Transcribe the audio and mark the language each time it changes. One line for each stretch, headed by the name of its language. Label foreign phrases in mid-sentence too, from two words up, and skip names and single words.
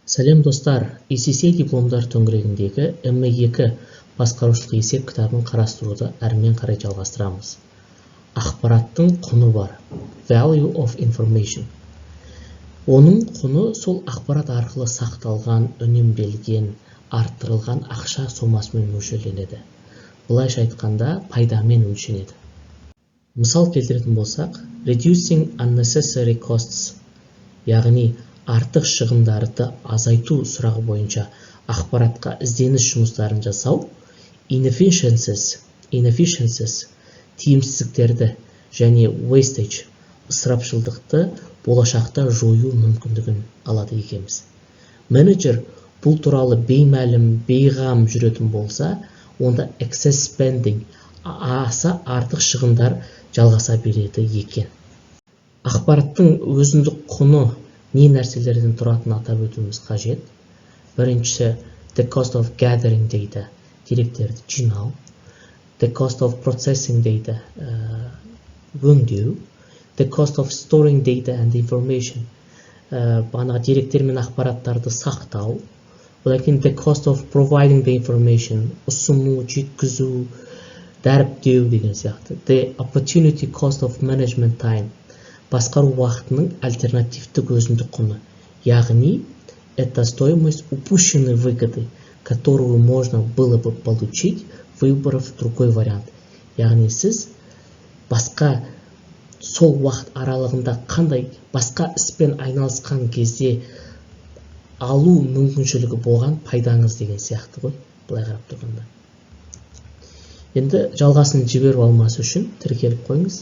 Kazakh: Сәлем достар, ECC дипломдар төңірегіндегі M2 басқарушылық есеп кітабын қарастыруды әрмен қарай жалғастырамыз. Ақпараттың құны бар,
English: value of information.
Kazakh: Оның құны сол ақпарат арқылы сақталған, үнемделген, арттырылған ақша сомасымен өлшенеді. Былайша айтқанда, пайдамен өлшенеді. Мысал келтіретін болсақ,
English: reducing unnecessary costs,
Kazakh: яғни артық шығындарды азайту сұрағы бойынша ақпаратқа ізденіс жұмыстарын жасау, inefficiencies, тиімсіздіктерді және wastage, ысырапшылдықты болашақта жою мүмкіндігін алады екенбіз. Менеджер бұл туралы бейғам жүретін болса, онда
English: excess spending,
Kazakh: аса артық шығындар жалғаса береді екен. Ақпараттың өзіндік құны не нәрселерден тұратынын атап өтуіміз қажет. Біріншісі,
English: the cost of gathering data,
Kazakh: деректерді жинау.
English: The cost of processing data, өңдеу. The cost of storing data and information,
Kazakh: деректер мен ақпараттарды сақтау. Одан кейін
English: the cost of providing the information,
Kazakh: ұсыну, жеткізу, дәріптеу деген сияқты.
English: The opportunity cost of management time,
Kazakh: басқару уақытының альтернативтік өзіндік құны. Яғни,
Russian: это стоимость упущенной выгоды, которую можно было бы получить, выбрав другой вариант.
Kazakh: Яғни сіз басқа сол уақыт аралығында қандай басқа іспен айналысқан кезде алу мүмкіншілігі болған пайдаңыз деген сияқты ғой, былай қарап тұрғанда. Енді жалғасын жіберіп алмас үшін тіркеліп қойыңыз.